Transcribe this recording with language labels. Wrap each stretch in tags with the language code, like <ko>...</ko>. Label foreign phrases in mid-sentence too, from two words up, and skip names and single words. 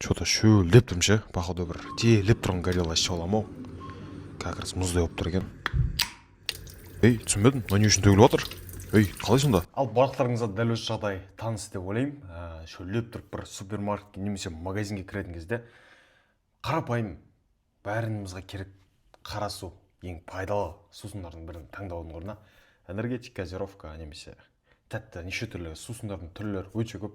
<kk>Что-то шөлдеп тұрмын ше, походу бір тиелеп тұрған горилла ішіп аламын ау.</kk> <ru>Как раз</ru> <kk>мұздай болып тұр екен. Ей, түсінбедім, мына не үшін төгіліп жатыр? Ей, қалай сонда? Ал барлықтарыңызға дәл осы жағдай таныс деп ойлаймын. Шөлдеп тұрып бір супермаркетке немесе магазинге кіретін кезде қарапайым бәрімізге керек қара су ең пайдалы сусындардың бірін таңдаудың орнына энергетик газировка немесе тәтті неше түрлі сусындардың түрлері өте көп.</kk>